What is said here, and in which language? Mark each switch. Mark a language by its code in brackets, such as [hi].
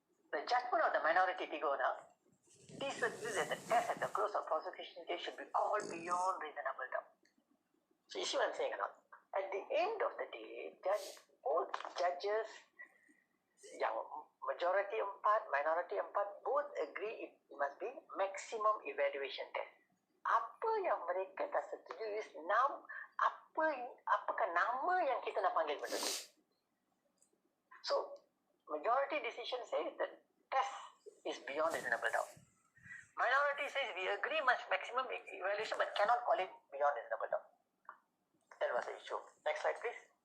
[en] The judgment of the minority figure now, this agrees that the test at the close of prosecution case should be called beyond reasonable doubt. So you see what I'm saying or not? At the end of the day, both judges yang majority 4, minority 4, both agree it must be maximum evaluation test. [ms] Apa yang mereka tak setuju is apakah nama yang kita nak panggil benda tu. [en] So, majority decision says that test is beyond reasonable doubt. Minority says we agree much maximum evaluation but cannot call it beyond reasonable doubt. That was the issue. Next slide, please.